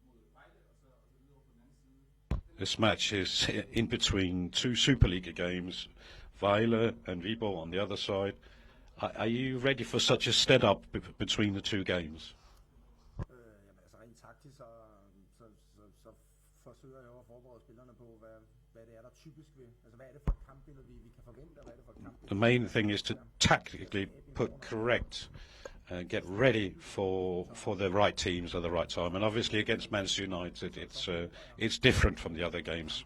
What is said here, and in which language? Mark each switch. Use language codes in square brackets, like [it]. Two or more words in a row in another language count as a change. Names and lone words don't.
[en] This match is in between two Superliga games, Vejle and Viborg on the other side. Are you ready for such a setup between the two games? [da] Rent taktisk, så forsøger jeg at forberede spillerne på, hvad det er, der typisk vil. Altså, hvad er det for et kampbillede, vi kan forvente, og hvad er det for et kampbillede? [en] The main thing is to tactically put correct and get ready for the right teams at the right time. And obviously against Manchester United, it's different from the other games.